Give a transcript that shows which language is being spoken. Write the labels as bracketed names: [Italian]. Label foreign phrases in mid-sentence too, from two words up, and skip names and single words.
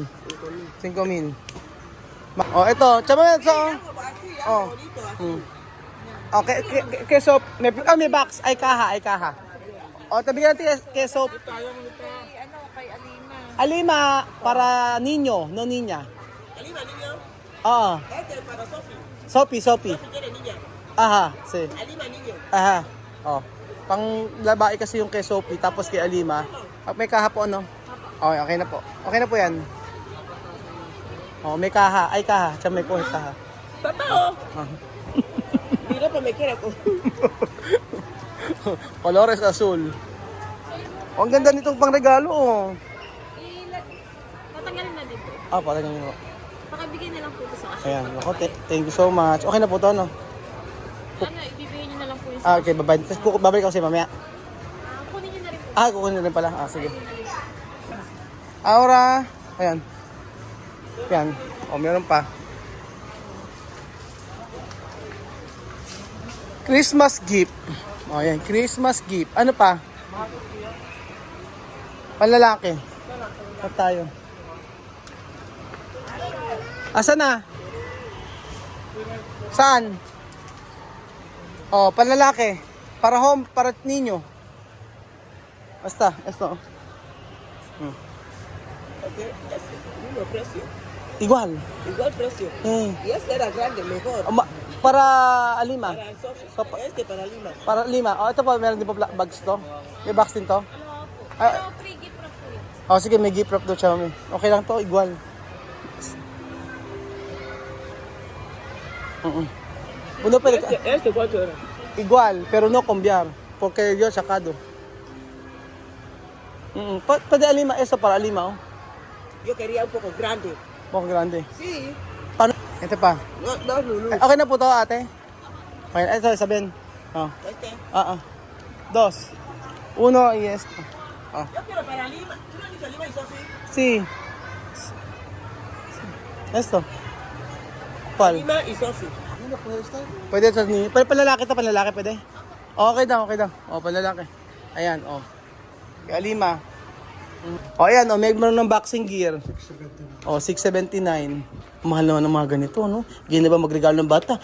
[Filipino] 5,000. Oh, ito. Chama ito. Oh. Okay, keso, may box. Ay, kaha. O, tabi ka natin keso. Kay Alima. Alima, para ninyo, [Spanish] no niña. Alima, niño. [Filipino] Oo. [Spanish] Este es para Sophie. Sophie. Sophie tiene niña. Aha, si. Alima, niño. Aha. Oh. [Filipino] Pang babae kasi yung kay Sophie, tapos kay Alima. May kaha po, ano? Okay, okay na po. Okay na po yan. Oh, may kaha. Ay, kaha. Tsaka may po kaha. Papá, oh. Ah. [Spanish] Mira, pues me quiere. Colores azul. [Filipino] Oh, ang ganda nitong pangregalo, oh. Tatanggalin na dito. Ah, parang yun. Pakabigay na lang po ito sa kasi. Ayan, ako, [English] thank you so much. [Filipino] Okay na po to, no? Ano, ibibigay niyo na lang po yung Ah, okay, bye-bye. Tapos babalik ako sa'yo mamaya. kunin niyo na rin po. Ah, kukunin na rin pala. Ah, sige. Aura. Ayan. Yan. O, meron pa. Christmas gift. O, yan. Christmas gift. Ano pa? Panlalaki. At tayo. Asa na? Saan? O, panlalaki. Para home, para ninyo. [Spanish] Basta, esto. Okay, es el mismo precio. Igual. Igual precio. Y este era grande, mejor. Para Alima. Para Sophie. So, Este para Lima. Para Lima. [Filipino] Oh, ito po, meron din po bags to. May bags din to. Pero free gift na po yun. Oh, sige, may gift wrap to, Xiaomi. Okay lang to, igual. Uno pwede ka. [Spanish] Este cuánto era. Igual, pero no cambiar. Porque yo sacado. Pwede Alima, eso para Alima, oh. Yo quería un poco grande. Poco grande. Sí. [Filipino] Paano? Ito pa. [Spanish] No, Lulu. [Filipino] Okay na po to, ate. Okay, ito, sabihin. Oh. [Spanish] Este. Dos. Uno y esto. Oh. Yo quiero para Lima. ¿Tú no has dicho Lima y Sophie? Sí. Esto. ¿Cuál? Lima y Sophie. [Filipino] Pwede ito ni. Pwede panlalaki to, panlalaki pwede. Okay daw, okay daw. Oh, panlalaki. Ayan, oh. Kaya Lima. O ayan, oh, may meron ng boxing gear. O, 679. Mahal naman ng mga ganito, no? Hindi na ba magregalo ng bata?